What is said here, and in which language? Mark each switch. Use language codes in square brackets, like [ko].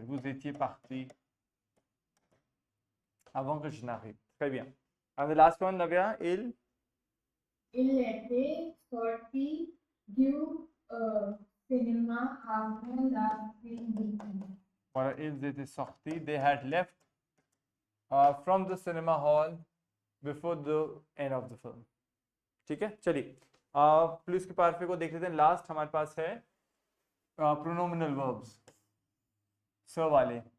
[fr] Vous étiez parti avant que je n'arrive. Très bien. [en] And the last one, Navya, il. [fr] Il était sorti du cinéma avant la fin du film. Voilà, ils étaient sortis. [en] They had left from the cinema hall before the end of the film. [hi] ठीक है, चलिए plus के पार्फे को देख लेते हैं. Last हमारे पास है प्रोनोमिनल वर्ब्स स वाले.